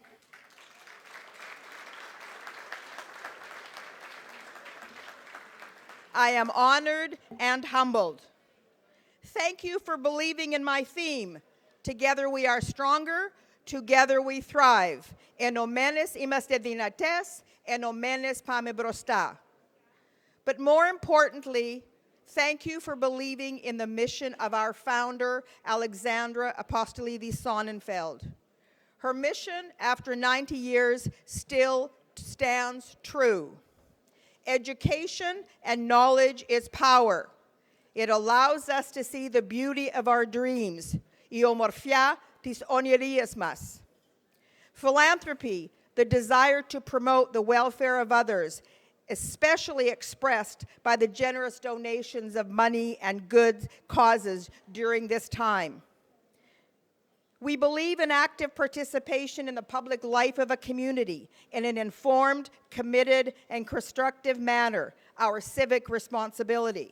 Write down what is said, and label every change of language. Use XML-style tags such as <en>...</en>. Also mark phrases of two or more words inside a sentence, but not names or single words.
<en>I am honored and humbled. Thank you for believing in my theme, Together we are stronger, together we thrive.</en> <el>Ενωμένες είμαστε δυνατές, ενωμένες πάμε μπροστά.</el> <en>But more importantly, thank you for believing in the mission of our founder, Alexandra Apostolidis Sonnenfeld. Her mission, after 90 years, still stands true. Education and knowledge is power. It allows us to see the beauty of our dreams,</en> <el>η ομορφιά της ονειρίας μας.</el> <en>Philanthropy, the desire to promote the welfare of others, especially expressed by the generous donations of money and good causes during this time. We believe in active participation in the public life of a community in an informed, committed, and constructive manner, our civic responsibility.</en>